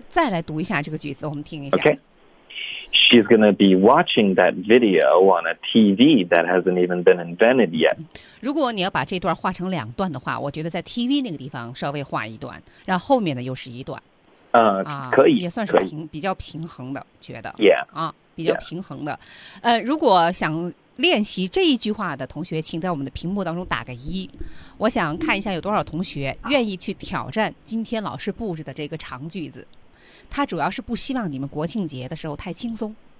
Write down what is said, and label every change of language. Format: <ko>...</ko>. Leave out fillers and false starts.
<zh>才能让他们这些重音之间的这个时间段差不多一致。嗯，好，老师再来读一下这个句子，我们听一下。Okay.</zh> <en>She's gonna be watching that video on a TV that hasn't even been invented yet.</en> <zh>如果你要把这段画成两段的话，我觉得在 TV 那个地方稍微画一段，然后面呢又是一段。可以，也算是比较平衡的，觉得。比较平衡的。如果想 练习这一句话的同学，请在我们的屏幕当中打个一。我想看一下有多少同学愿意去挑战今天老师布置的这个长句子。他主要是不希望你们国庆节的时候太轻松。</zh>